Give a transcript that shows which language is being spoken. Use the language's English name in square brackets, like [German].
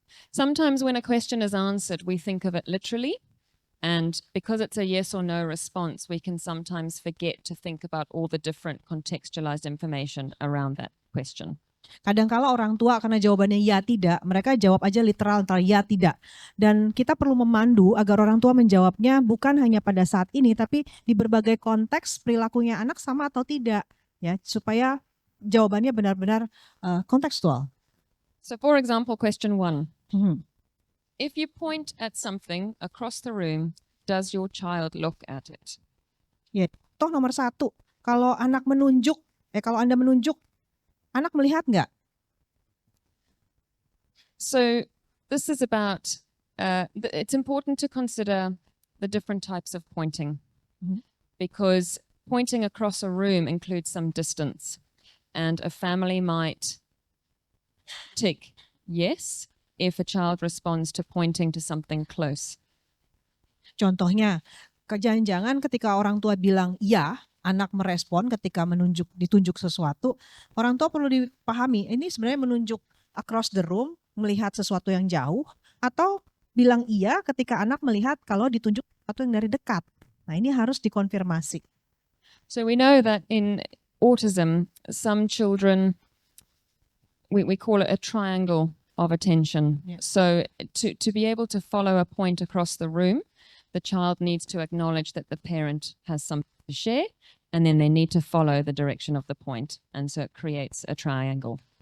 [English] Sometimes when a question is answered, we think of it literally. And because it's a yes or no response, we can sometimes forget to think about all the different contextualized information around that question. [Indonesian] Kadang-kala orang tua karena jawabannya ya tidak, mereka jawab aja literal antara ya tidak. Dan kita perlu memandu agar orang tua menjawabnya bukan hanya pada saat ini, tapi di berbagai konteks perilakunya anak sama atau tidak, ya, supaya jawabannya benar-benar kontekstual. [English] So for example, question 1. If you point at something across the room, does your child look at it? [Indonesian] Ya, toh nomor 1, kalau anak menunjuk, kalau Anda menunjuk, anak melihat nggak? [English] So this is about, it's important to consider the different types of pointing, because pointing across a room includes some distance, and a family might tick yes if a child responds to pointing to something close. [Indonesian] Contohnya, jangan-jangan ketika orang tua bilang iya, anak merespon ketika ditunjuk sesuatu, orang tua perlu dipahami, ini sebenarnya menunjuk [English] across the room, [Indonesian] melihat sesuatu yang jauh, atau bilang iya ketika anak melihat kalau ditunjuk sesuatu yang dari dekat. Nah, ini harus dikonfirmasi. [English] So we know that in autism, some children, we call it a triangle of attention. Yeah. So to be able to follow a point across the room, the child needs to acknowledge that the parent has something to share, and then they need to follow the direction of the point. And so it creates a triangle.